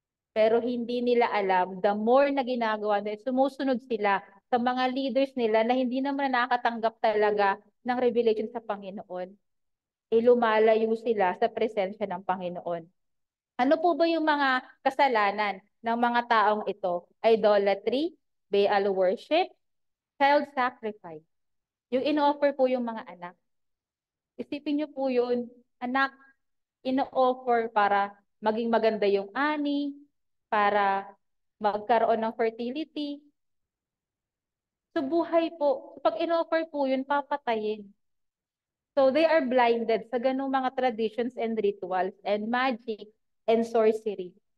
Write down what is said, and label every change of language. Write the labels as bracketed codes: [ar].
[tl] Pero hindi nila alam, the more na ginagawa nila, sumusunod sila sa mga leaders nila na hindi naman nakatanggap talaga ng revelation sa Panginoon, lumalayo sila sa presensya ng Panginoon. Ano po ba yung mga kasalanan ng mga taong ito? [en] Idolatry, Baal worship, child sacrifice. [tl] Yung in-offer po yung mga anak. Isipin niyo po yun, anak, in-offer para maging maganda yung ani, para magkaroon ng fertility. [en] So [tl] buhay po, pag in-offer po yun, papatayin. [en] So they are blinded [tl] sa ganung mga [en] traditions and rituals and magic and sorcery.